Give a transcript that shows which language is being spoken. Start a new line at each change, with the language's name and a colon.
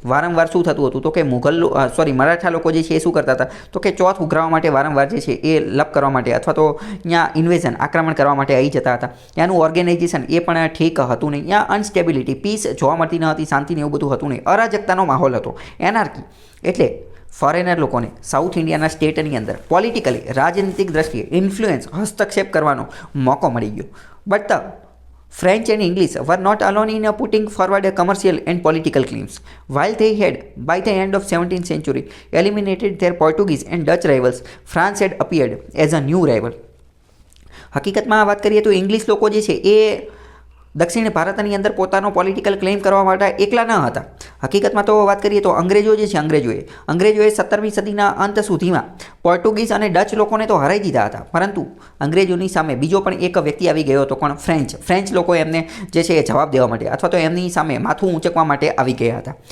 Gujarati: વારંવાર શું થતું હતું તો કે મરાઠા લોકો જે છે એ શું કરતા હતા તો કે ચોથ ઉઘરાવવા માટે વારંવાર જે છે એ લપ કરવા માટે અથવા તો ત્યાં ઇન્વેઝન, આક્રમણ કરવા માટે આવી જતા હતા. ત્યાંનું ઓર્ગેનાઇઝેશન એ પણ ઠીક હતું નહીં. ત્યાં અનસ્ટેબિલિટી, પીસ જોવા મળતી ન હતી, શાંતિ ને એવું બધું હતું નહીં, અરાજકતાનો માહોલ હતો, એનાર્કી. એટલે ફોરેનર લોકોને સાઉથ ઇન્ડિયાના સ્ટેટની અંદર પોલિટિકલી, રાજનીતિક દ્રષ્ટિએ ઇન્ફ્લુએન્સ, હસ્તક્ષેપ કરવાનો મોકો મળી ગયો.
English: But French and English were not alone in putting forward commercial and political claims. While they had, by the end of 17th century, eliminated their Portuguese and Dutch rivals, France had appeared as a new rival.
Gujarati: હકીકતમાં વાત કરીએ તો English લોકો જે છે એ દક્ષિણ ભારતની અંદર પોતાનો પોલિટિકલ ક્લેમ કરવા માટે એકલા ન હતા. હકીકતમાં તો વાત કરીએ તો અંગ્રેજો જે છે, અંગ્રેજોએ 17મી સદીના અંત સુધીમાં પોર્ટુગીઝ અને ડચ લોકોને તો હરાઈ દીધા હતા, પરંતુ અંગ્રેજોની સામે બીજો પણ એક વ્યક્તિ આવી ગયો હતો, પણ ફ્રેન્ચ લોકો એમને જે છે એ જવાબ દેવા માટે અથવા તો એમની સામે માથું ઊંચકવા માટે આવી ગયા હતા.